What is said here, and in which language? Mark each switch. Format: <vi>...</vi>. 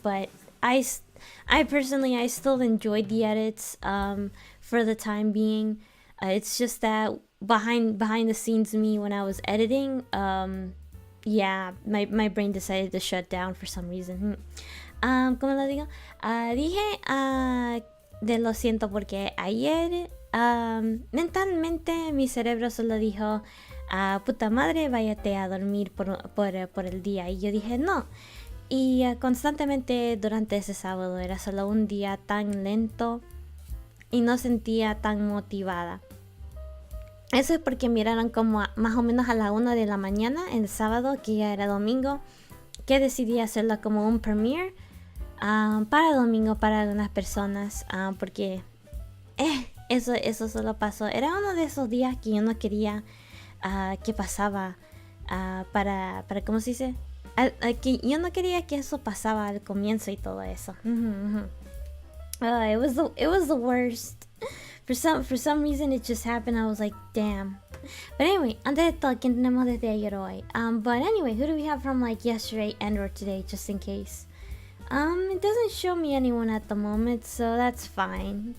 <en>But I personally, I still enjoyed the edits for the time being. It's just that behind the scenes me, when I was editing, yeah, my brain decided to shut down for some reason.</en> <es>¿Cómo lo digo? Dije de lo siento porque ayer mentalmente mi cerebro solo dijo, puta madre, váyate a dormir por el día. Y yo dije no. Y constantemente durante ese sábado era solo un día tan lento y no sentía tan motivada. Eso es porque miraron como más o menos a la 1 de la mañana el sábado, que ya era domingo, que decidí hacerlo como un premiere para domingo para algunas personas, porque eso solo pasó. Era uno de esos días que yo no quería que pasaba, para ¿cómo se dice? Que yo no quería que eso pasaba al comienzo y todo eso.</es> <en>It was the worst. For some reason it just happened. I was like, damn. But anyway,</en> <es>antes de todo, ¿quién tenemos desde ayer hoy?</es> <en>But anyway, who do we have from like yesterday and or today, just in case? It doesn't show me anyone at the moment, so that's fine.</en>